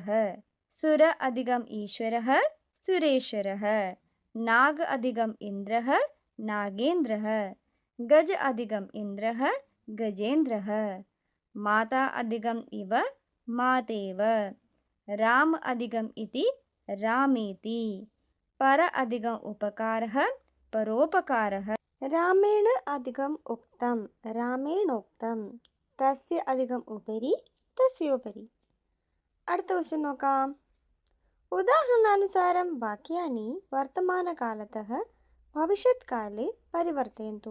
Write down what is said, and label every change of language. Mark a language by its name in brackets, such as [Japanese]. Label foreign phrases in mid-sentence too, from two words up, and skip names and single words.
[Sanskrit] सुर अधिकं ईश्वरः सुरेश्वरः. नाग् अधिकं इन्द्रः नागेन्द्रः. गज अधिकं इन्द्रः गजेन्द्रः. माता अधिकं इव मातेव. राम् अधिकं इति रामेति. पर अधिकं उपकारः परोपकारः. रामेण अधिकं उक्तं रामेणोक्तम्. तस्य अधिकं उपरि तस्योपरि. [Malayalam] അടുത്ത ക്വസ്റ്റ്യൻ നോക്കാം. [Sanskrit] उदाहरणानुसारं वाक्यानि वर्तमानकालतः भविष्यत्काले परिवर्तयन्तु.